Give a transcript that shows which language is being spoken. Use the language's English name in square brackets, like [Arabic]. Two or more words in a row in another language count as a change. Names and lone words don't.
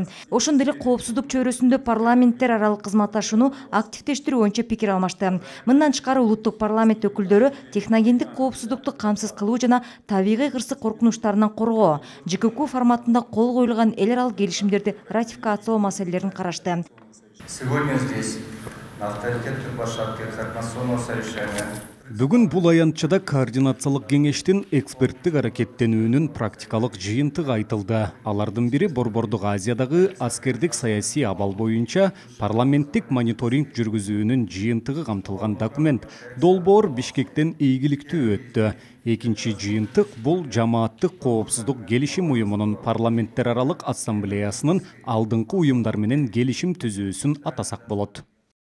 [Kyrgyz] Ошондой эле коопсуздук чөйрөсүндө парламенттер аралык кызматташууну активдештирүү боюнча пикир алмашты. Мындан тышкары улуттук парламент өкүлдөрү техногендик коопсуздукту камсыз кылуу жана табигый кырсык коркунучтарынан коргоо, ЖКК форматында кол коюлган эл аралык келишимдерди ратификациялоо маселелерин карашты. [Russian] Сегодня здесь на авторитетной площадке согласованного совещания. [Kyrgyz] Бүгүн бул аянтчада координациялык кеңештин эксперттик аракеттенүүнүн практикалык жыйынтыгы айтылды. Алардын бири Борбордук Азиядагы аскердик саясий абал боюнча парламенттик мониторинг жүргүзүүнүн жыйынтыгы камтылган документ. Долбоор Бишкектен ийгиликтүү өттү. Экинчи жыйынтык бул жамааттык коопсуздук келишим уюмунун парламенттер аралык ассамблеясынын алдыңкы уюмдар менен келишим түзүүсүн атасак болот.